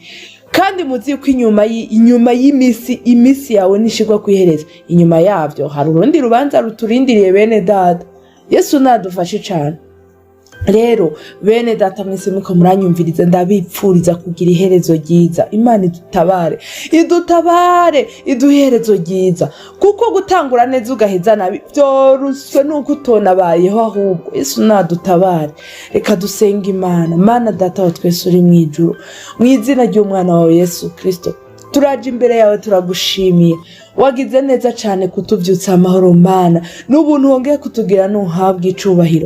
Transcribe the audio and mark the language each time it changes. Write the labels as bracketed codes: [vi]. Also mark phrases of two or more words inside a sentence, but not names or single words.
[rn] Kandi muzi ko inyuma y'imisi yawe nishirwa ku iherezo, inyuma yavyo hari urundi rubanza ruturindiriye bene data. Yesu nadufashe cyane. Rero bene data mwese muko muranyumviriza, ndabipfuriza kugira iherezo ryiza. Imana idutabare iduherezo ryiza, kuko gutangura neza ugaheza nabi byoruswe nuko utonabayeho ahubwo. Yesu nadutabare. Reka dusenga Imana. Mana data wa twese uri mwijuru, mu izina ry'umwana wawe Yesu Kristo, turaje imbere yawe turagushimiye. Wagize neza cyane kutuvyutsa amahoro Mana, n'ubuntu wongeye kutugira nuhabwa icubahiro.